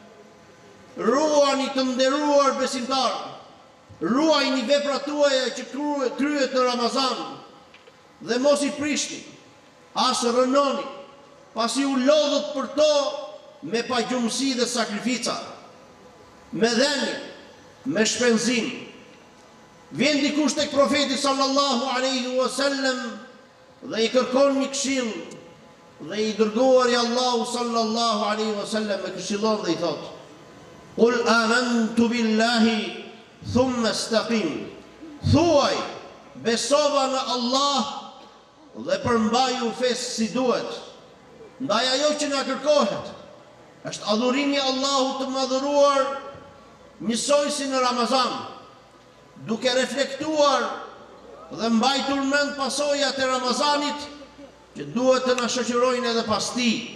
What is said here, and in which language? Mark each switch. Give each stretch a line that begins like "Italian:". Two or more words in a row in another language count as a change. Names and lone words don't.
Albanian: Ruani të nderuar besimtarë, ruajini veprat tuaja që kryhet në Ramazan, dhe mos i prishni, as rënoni, pasi u lodhët për to me pagjumësi dhe sakrifica, me dhenje, me shpenzim. Vjen dikush tek profeti
Arabic: صلى الله عليه وسلم
Albanian: dhe i kërkon një këshill, dhe i dërguari Allahu
Arabic: صلى الله عليه وسلم
Albanian: e këshillon dhe i thot:
Arabic: قل آمنت بالله ثم استقم.
Albanian: Thuaj, besova në Allah dhe përmbaju fesë si duhet. Ndaj ajo që na kërkohet është adhurimi Allahut të madhëruar njësoj si në Ramazan, duke reflektuar dhe mbajtur mend pasojat e Ramazanit që duhet të na shoqërojnë edhe pas tij.